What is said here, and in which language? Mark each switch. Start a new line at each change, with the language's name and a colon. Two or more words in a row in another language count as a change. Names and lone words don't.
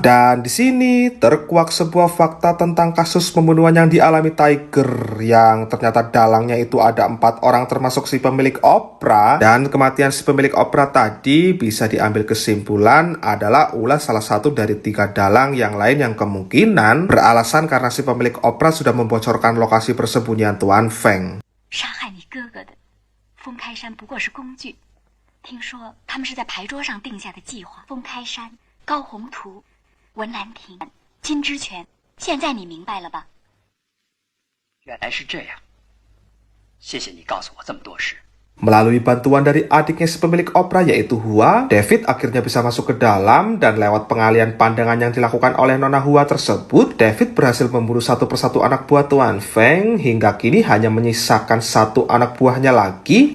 Indonesian: Dan di sini terkuak sebuah fakta tentang kasus pembunuhan yang dialami Tiger, yang ternyata dalangnya itu ada 4 orang termasuk si pemilik opera. Dan kematian si pemilik opera tadi bisa diambil kesimpulan adalah ulah salah satu dari 3 dalang yang lain yang kemungkinan beralasan karena si pemilik opera sudah membocorkan lokasi persembunyian Tuan Feng.
Chinese: 杀害你哥哥的封开山不过是工具，听说他们是在牌桌上定下的计划。封开山、高宏图、文兰亭、金之泉，现在你明白了吧？原来是这样，谢谢你告诉我这么多事。
Indonesian: Melalui bantuan dari adiknya si pemilik opera yaitu Hua, David akhirnya bisa masuk ke dalam dan lewat pengalian pandangan yang dilakukan oleh Nona Hua tersebut, David berhasil membunuh satu persatu anak buah Tuan Feng hingga kini hanya menyisakan 1 anak buahnya lagi.